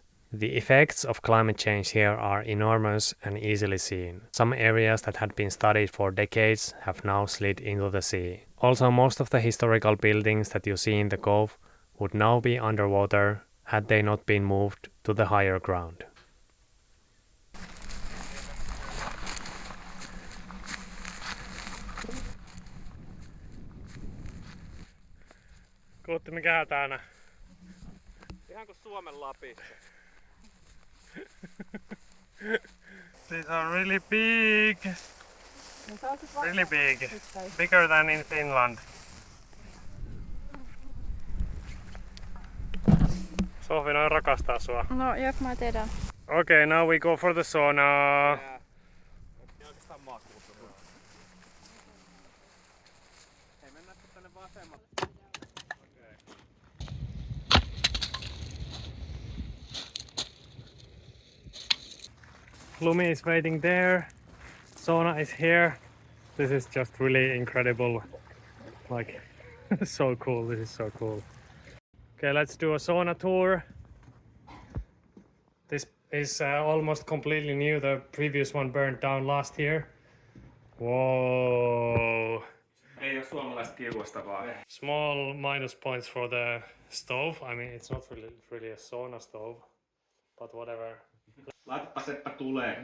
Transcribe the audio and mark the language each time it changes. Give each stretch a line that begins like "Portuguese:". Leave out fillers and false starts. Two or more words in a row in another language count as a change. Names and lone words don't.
English: The effects of climate change here are enormous and easily seen. Some areas that had been studied for decades have now slid into the sea. Also, most of the historical buildings that you see in the cove would now be underwater had they not been moved to the higher ground.
Finnish: Kuutti mikä täällä? Ihan kuin Suomen Lapissa.
English: These are really big. Really big. Bigger than in Finland.
Finnish: Sohvi noin rakastaa sua. No, jep, mä tiedän.
English: Okay, now we go for the sauna.
Finnish: Hei, mennäänkö tänne vasemmalle?
English: Lumi is waiting there. Sauna is here. This is just really incredible. Like, so cool. This is so cool. Okay, let's do a sauna tour. This is almost completely new. The previous one burned down last year. Whoa.
Finnish: Ei oo suomalaista kiuasta vaan.
English: Small minus points for the stove. I mean, it's not really a sauna stove, but whatever.
Finnish: Laitapa Seppä tulee.